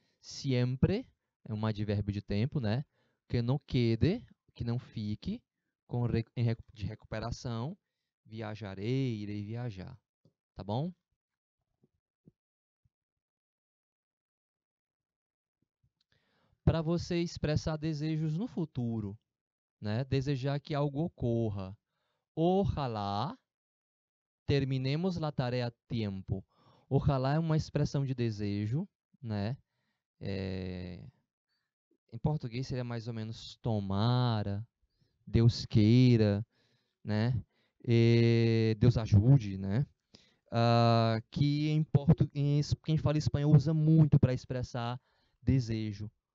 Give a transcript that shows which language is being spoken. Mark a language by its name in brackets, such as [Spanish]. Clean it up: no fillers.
[Portuguese] Siempre é um advérbio de tempo, né? Que não quede, que não fique, de recuperação, viajarei, irei viajar, tá bom? Para você expressar desejos no futuro, né? Desejar que algo ocorra. [Spanish] Ojalá terminemos la tarea a tiempo. [Portuguese] Ojalá é uma expressão de desejo, né? Em português seria mais ou menos tomara, Deus queira, né? Deus ajude, né? Que quem fala espanhol usa muito para expressar desejo.